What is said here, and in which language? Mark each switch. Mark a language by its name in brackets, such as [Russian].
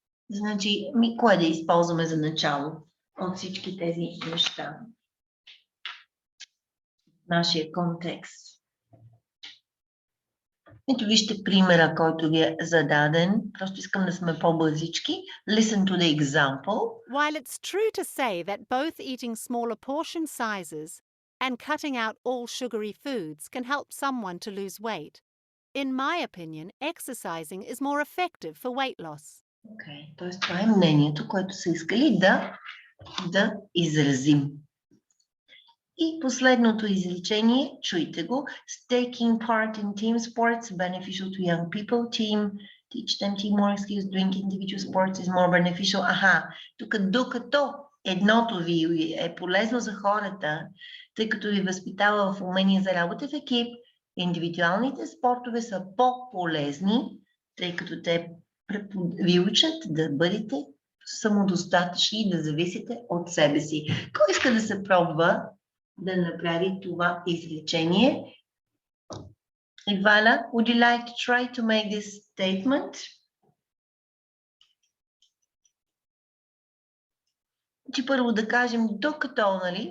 [Bulgarian] Значи, кое да използваме за начало от всички тези неща? Нашия контекст. Ето вижте примера, който ви е зададен. Просто искам да сме по-бързички. [English] Listen to the example. While it's true to say that both eating smaller portion sizes and cutting out all sugary foods can help someone to lose weight, in my opinion, exercising is more effective for weight loss. [Bulgarian] Окей, т.е. това е мнението, което са искали да изразим. И последното изречение, чуйте го, [English] taking part in team sports beneficial to young people, teach them teamwork skills, doing individual sports is more beneficial. [Bulgarian] Тук докато едното ви е полезно за хората, тъй като ви възпитава в умение за работа в екип, индивидуалните спортове са по-полезни, тъй като те ви учат да бъдете самодостатъчни и да зависите от себе си. Кой иска да се пробва да направи това изречение? [English] Ивана, would you like to try to make this statement? [Bulgarian] Че първо да кажем докато, нали?